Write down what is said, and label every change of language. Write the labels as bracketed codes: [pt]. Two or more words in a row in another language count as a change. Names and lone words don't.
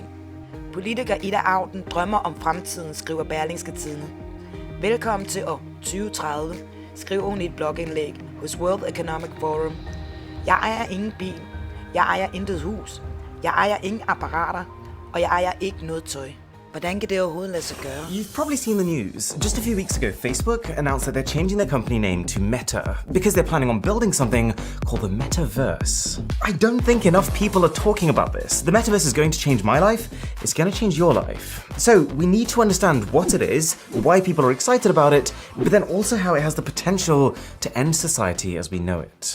[da] Politiker Ida Auken drømmer om fremtiden, skriver Berlingske Tidende. Velkommen til år 2030, skriver hun i et blogindlæg hos World Economic Forum. Jeg ejer ingen bil, jeg ejer intet hus, jeg ejer ingen apparater, og jeg ejer ikke noget tøj. Hvordan kan det overhovedet lade sig gøre? [en] You've probably seen the news. Just a few weeks ago, Facebook announced that they're changing their company name to Meta because they're planning on building something called the metaverse. I don't think enough people are talking about this. The metaverse is going to change my life. It's going to change your life. So we need to understand what it is, why people are excited about it, but then also how it has the potential to end society as we know it.